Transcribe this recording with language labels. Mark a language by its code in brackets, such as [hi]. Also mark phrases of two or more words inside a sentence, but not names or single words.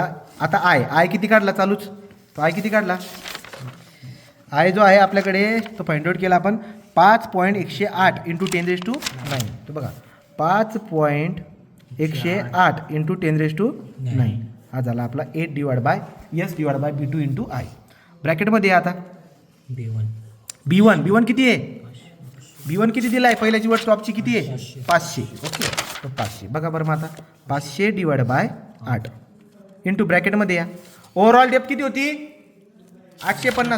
[mr] आता आय किती काढला चालूच, तो आय किती काढला. आय जो आहे आपल्याकडे तो [en] find out [mr] केला आपण 5.108 × 10⁹. तो बघा 5.108 × 10⁹. हा झाला आपला 8/S/B2 × I. ब्रॅकेटमध्ये आता B1 किती आहे, B1 किती दिला आहे, पहिल्याची वर टॉपची किती आहे 500. ओके, तो 500 बघा बरं. मग आता 500/8 इंटू ब्रॅकेटमध्ये या. [en] overall depth [mr] किती होती 850.